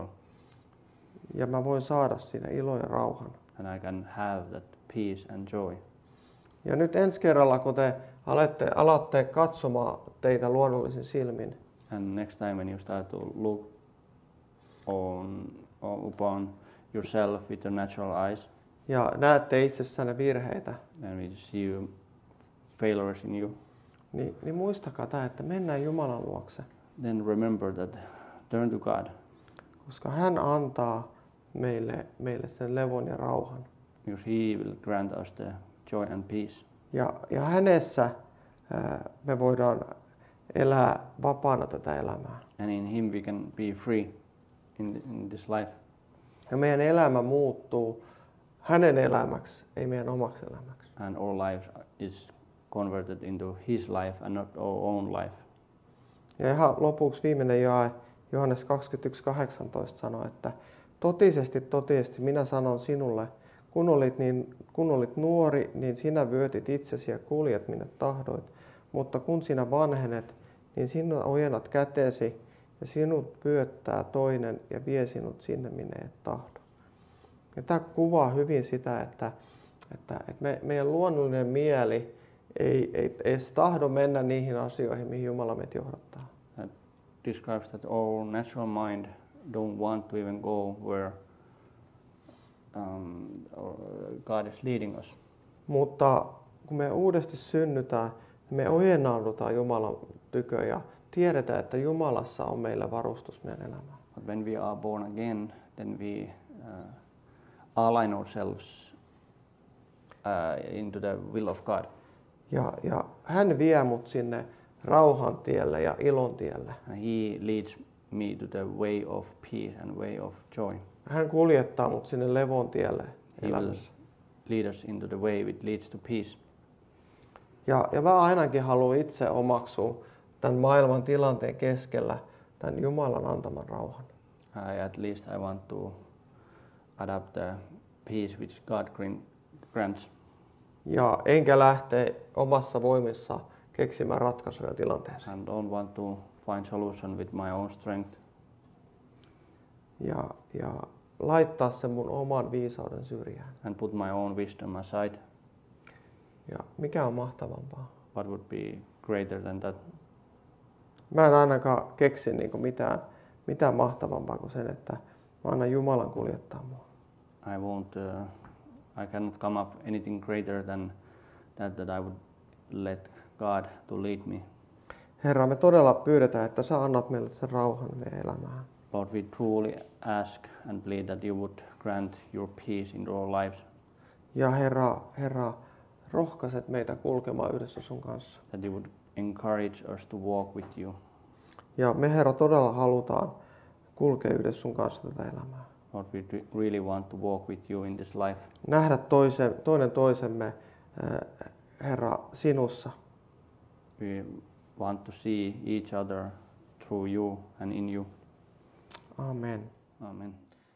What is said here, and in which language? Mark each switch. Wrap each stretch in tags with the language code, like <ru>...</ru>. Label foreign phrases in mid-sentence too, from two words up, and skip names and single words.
<fi>Ja mä voin saada siinä ilo ja rauhan.</fi> <en>and I can have that peace and joy.</en> <fi>Ja nyt ensi kerralla, kun te alatte katsomaan teitä luonnollisin silmin,</fi> <en>And next time when you start to look upon yourself with your natural eyes,</en> <fi>ja näette itsessänne virheitä,</fi> <en>and we see failures in you,</en> <fi>niin muistakaa tämä, että mennään Jumalan luokse.</fi> <en>then remember that turn to God,</en> <fi>Koska hän antaa meille sen levon ja rauhan.</fi> <en>because He will grant us the joy and peace.</en> <fi>Ja hänessä me voidaan elää vapaana tätä elämää.</fi> <en>And in Him we can be free in this life.</en> <fi>Ja meidän elämä muuttuu hänen elämäksi, ei meidän omaksi elämäksi.</fi> <en>And our life is converted into His life and not our own life.</en> <fi>Ja ihan lopuksi viimeinen jae, Johannes 21.18 sanoo, että totisesti, totisesti minä sanon sinulle, kun olit nuori, niin sinä vyötit itsesi ja kuljet minne tahdoit. Mutta kun sinä vanhenet, niin sinä ojennat kätesi ja sinut vyöttää toinen ja vie sinut sinne, minne et tahdo. Ja tämä kuvaa hyvin sitä, että meidän luonnollinen mieli ei edes tahdo mennä niihin asioihin, mihin Jumala meitä johdattaa.</fi> <en>That describes that our natural mind don't want to even go where God is leading us.</en> <fi>Mutta kun me uudesti synnytään, me ojennaudutaan Jumalan tykö ja tiedetään, että Jumalassa on meillä varustus meidän elämään.</fi> <en>But when we are born again, then we align ourselves into the will of God.</en> <fi>Ja hän vie mut sinne rauhan tielle ja ilon tielle.</fi> <en>And He leads me to the way of peace and way of joy.</en> <fi>Hän kuljettaa mut sinne levon tielle</fi> <en>He will</en> <fi>elämässä.</fi> <en>lead us into the way which leads to peace.</en> <fi>Ja mä ainakin haluan itse omaksua tämän maailman tilanteen keskellä tämän Jumalan antaman rauhan.</fi> <en>at least I want to adapt the peace which God grants.</en> <fi>Ja enkä lähteä omassa voimissa keksimään ratkaisuja tilanteeseen.</fi> <en>And don't want to find solution with my own strength.</en> <fi>Ja laittaa sen mun oman viisauden syrjään.</fi> <en>And put my own wisdom aside.</en> <fi>Ja mikä on mahtavampaa?</fi> <en>What would be greater than that?</en> <fi>Mä en ainakaan keksi mitään mahtavampaa kuin sen, että mä annan Jumalan kuljettaa mua.</fi> <en>I cannot come up anything greater than that I would let God to lead me.</en> <fi>Herra, me todella pyydetään, että sä annat meille sen rauhan meidän elämään.</fi> <en>Lord, we truly ask and plead that you would grant your peace in our lives.</en> <fi>Ja Herra, rohkaiset meitä kulkemaan yhdessä sun kanssa.</fi> <en>That you would encourage us to walk with you.</en> <fi>Ja me Herra todella halutaan kulkea yhdessä sun kanssa tätä elämää.</fi> <en>Lord, we really want to walk with you in this life.</en> <fi>Nähdä toinen toisemme, Herra, sinussa.</fi> <en>We want to see each other through you and in you. Amen. Amen.</en>